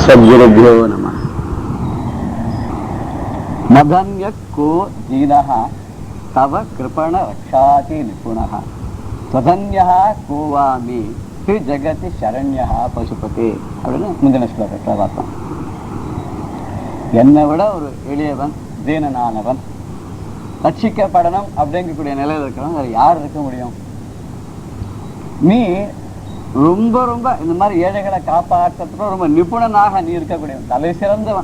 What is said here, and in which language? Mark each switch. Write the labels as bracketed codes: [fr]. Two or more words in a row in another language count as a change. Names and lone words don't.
[sa] सद्गुरुभ्यो नमः। मदन्य को दीनः तव कृपण रक्षाति निपुणः त्वदन्यः को वामि श्री जगति शरण्यः पशुपते [ta] அப்படின்னு முந்தின ஸ்லோகத்தில் பார்த்தோம். என்னை விட ஒரு எளியவன் தீனனானவன் ரட்சிக்கப்படணும் அப்படிங்கக்கூடிய நிலையில் இருக்கிறவன் வேறு யார் இருக்க முடியும்? நீ ரொம்ப ரொம்ப இந்த மாதிரி ஏழைகளை காப்பாற்றுறதுக்கு ரொம்ப நிபுணனாக நீ இருக்கக்கூடியவன், தலை சிறந்தவன்.